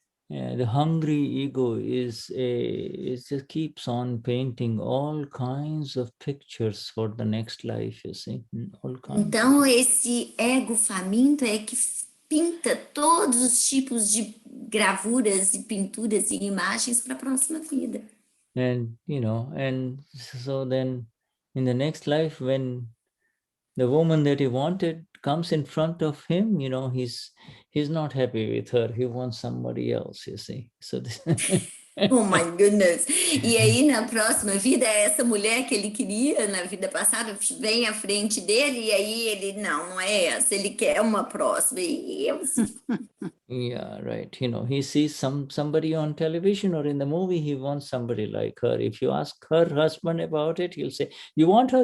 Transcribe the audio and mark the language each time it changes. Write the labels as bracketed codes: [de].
[en] The hungry ego just keeps on painting all kinds of pictures for the next life, you see. All kinds. [pt] Então, esse ego faminto é que pinta todos os tipos de gravuras e pinturas e imagens para a próxima vida. [en] And, and so then in the next life, when the woman that he wanted comes in front of him, he's not happy with her. He wants somebody else, you see. So Oh my goodness. [pt] E aí, na próxima vida, essa mulher que ele queria na vida passada vem à frente dele, e aí ele, não é essa, ele quer uma próxima. E eu, [en] Yeah, right. He sees somebody on television or in the movie, he wants somebody like her. If you ask her husband about it, he'll say, you want her?